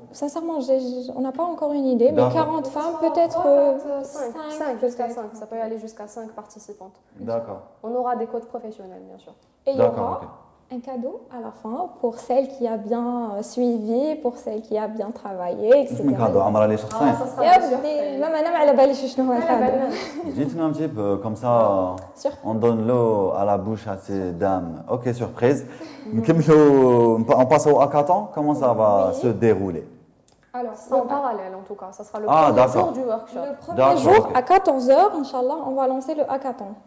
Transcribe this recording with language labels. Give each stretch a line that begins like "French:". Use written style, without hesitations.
French: Sincèrement, on n'a pas encore une idée, mais 40 femmes, peut-être 5 jusqu'à 5. Ça peut aller jusqu'à 5 participantes. D'accord. On aura des codes professionnels, bien sûr. Et il y aura un cadeau à la fin pour celle qui a bien suivi, pour celle qui a bien travaillé, etc. Un cadeau, Amra les ça sera bien sûr.
Arabic: Même أنا على بالي شنو هو الكادو.
French: Dites-nous un petit peu, comme ça, on donne l'eau à la bouche à ces dames. Ok, surprise. On passe au hackathon, comment ça va se dérouler? Alors, c'est en parallèle en tout cas, ça sera le premier jour du workshop. Le premier jour, à 14h, Inch'Allah, on va lancer le hackathon.